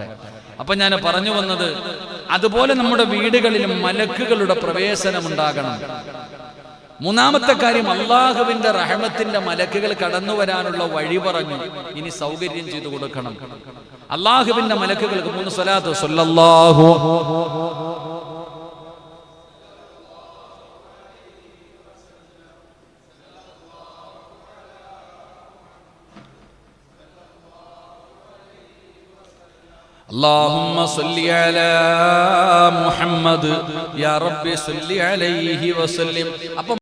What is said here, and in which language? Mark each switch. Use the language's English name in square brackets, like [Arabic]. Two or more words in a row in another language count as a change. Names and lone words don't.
[Malayalam] അപ്പൊ ഞാൻ പറഞ്ഞു വന്നത്, അതുപോലെ നമ്മുടെ വീടുകളിലും മലക്കുകളുടെ പ്രവേശനം ഉണ്ടാകണം. 3ാമത്തെ കാര്യം, അള്ളാഹുവിന്റെ റഹ്മത്തിന്റെ മലക്കുകൾ കടന്നു വരാനുള്ള വഴി പറഞ്ഞു. ഇനി സൗകര്യം ചെയ്തു കൊടുക്കണം. അള്ളാഹുവിന്റെ മലക്കുകൾക്ക് 3 സ്വലാത്ത്. [Arabic] സ്വല്ലല്ലാഹു اللهم صل على محمد يا رب صل عليه وسلم.